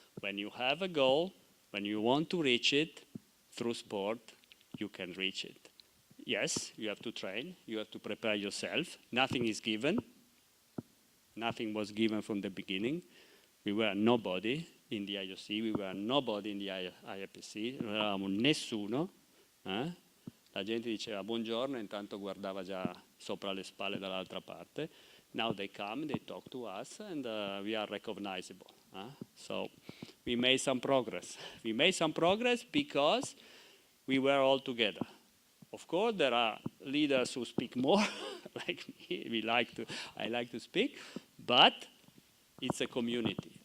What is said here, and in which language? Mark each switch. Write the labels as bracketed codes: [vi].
[en] When you have a goal, when you want to reach it through sport, you can reach it. Yes, you have to train, you have to prepare yourself. Nothing is given. Nothing was given from the beginning. We were nobody. in the IOC, we were nobody in the IFSC, [it] non eravamo nessuno. La gente diceva buongiorno e intanto guardava già sopra le spalle dall'altra parte. [en] Now they come, they talk to us, and we are recognizable. So we made some progress. We made some progress because we were all together. Of course, there are leaders who speak more, like me. I like to speak, but it's a community.